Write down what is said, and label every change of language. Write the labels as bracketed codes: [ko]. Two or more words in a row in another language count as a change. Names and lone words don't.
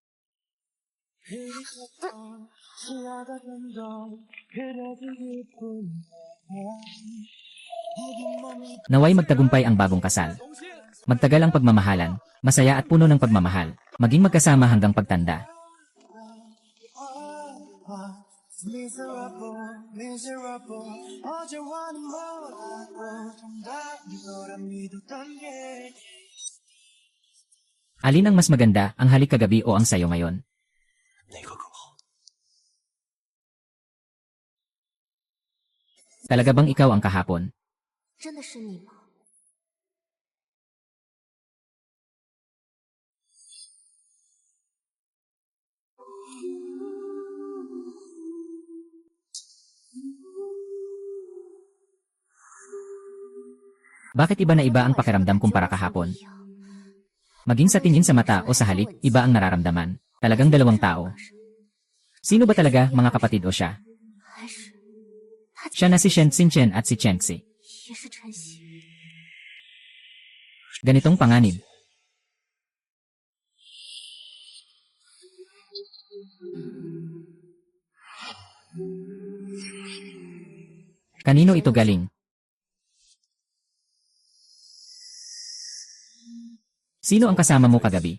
[tl] Naway magtagumpay ang bagong kasal. Magtagal ang pagmamahalan, masaya at puno ng pagmamahal, maging magkasama hanggang pagtanda. [en] Miserable, miserable. [ko] 어제와는 멀었고 정답이 너라 믿었던 게 [tl] Alin ang mas maganda, ang halik kagabi o ang sayo ngayon? [zh] 哪个更好？ [tl] Talaga bang ikaw ang kahapon? [zh] 真的是你吗？ [tl] Bakit iba na iba ang pakiramdam kumpara kahapon? Maging sa tingin sa mata o sa halik, iba ang nararamdaman. Talagang dalawang tao. Sino ba talaga, mga kapatid o siya? [zh] 还是 [tl] Siya na si Shen Xinchen at si Chengxi. [zh] 也是晨曦？ [tl] Ganitong panganib. Kanino ito galing? Sino ang kasama mo kagabi?